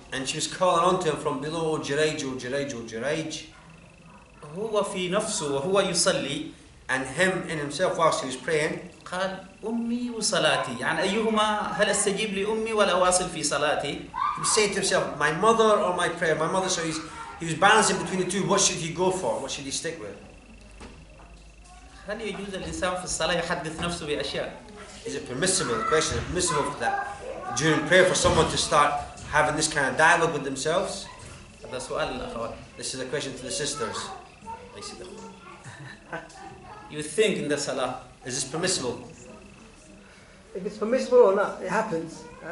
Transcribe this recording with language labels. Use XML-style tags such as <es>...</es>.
<en>And she was calling on to him from below, Jurej, oh Jurej, oh Jurej.</en> <ar>هو في نفسه وهو يصلي.</ar> <en>And him in himself whilst he was praying.</en> <ar>قال أمي وصلاتي يعني أيهما هل أستجيب لأمي ولا أواصل في صلاتي؟</ar> <en>He was saying to himself, my mother or my prayer? My mother. So he was balancing between the two. What should he go for? What should he stick with?</en> <ar>هل يجوز الإنسان في الصلاة يحدث نفسه بأشياء؟</ar> <en>Is it permissible? The question is permissible for that during prayer for someone to start having this kind of dialogue with themselves?</en> <ar>هذا سؤال الأخوات.</ar> <en>This is a question to the sisters. You think in the salah. Is this permissible? If it's permissible or not, it happens.</en>